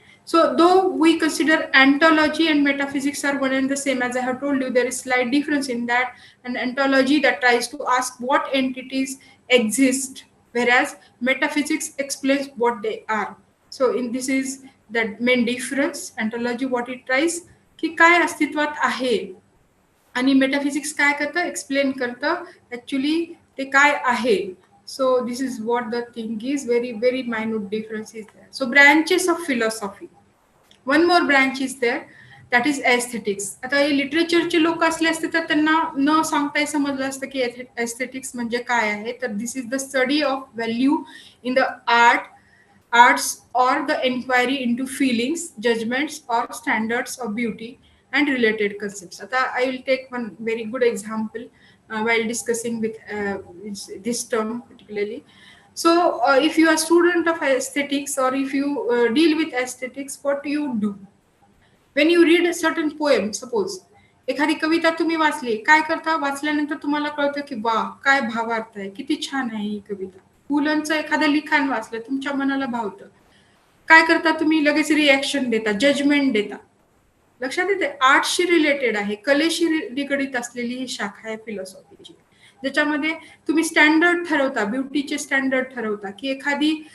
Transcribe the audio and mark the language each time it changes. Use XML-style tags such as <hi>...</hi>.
<en>So though we consider ontology and metaphysics are one and the same, as I have told you, there is slight difference in that. An ontology that tries to ask what entities exist, whereas metaphysics explains what they are. So in this is that main difference. Ontology what it tries</en> <mr>की काय अस्तित्वात आहे, आणि metaphysics काय करतं, explain करतं actually ते काय आहे.</mr> <en>So this is what the thing is. Very very minute difference is there. So branches of philosophy, one more branch is there, that is aesthetics.</en> <mr>आता हे लिटरेचरचे लोक असले असते तर त्यांना न सांगताही समजलं असतं की एस्थेटिक्स म्हणजे काय आहे.</mr> <en>तर this is the study of value in the arts or the inquiry into feelings, judgments or standards of beauty and related concepts. Ata I will take one very good example while discussing with this term particularly. So if you are a student of aesthetics, or if you deal with aesthetics, what do you do when you read a certain poem?</en> <mr>Suppose एखादी कविता तुम्ही वाचली, काय करता, वाचल्यानंतर तुम्हाला कळतं की वा काय भावार्थ आहे, किती छान आहे ही कविता. पुलंचं एखादं लिखाण वाचलं, तुमच्या मनाला भावतं, काय करता तुम्ही, लगेच रिॲक्शन देता, जजमेंट देता. लक्षात येते, आर्टशी रिलेटेड आहे, कलेशी निगडीत असलेली ही शाखा आहे फिलॉसॉफीची, ज्याच्यामध्ये तुम्ही स्टँडर्ड ठरवता, ब्युटीचे स्टँडर्ड ठरवता, की एखादी</mr>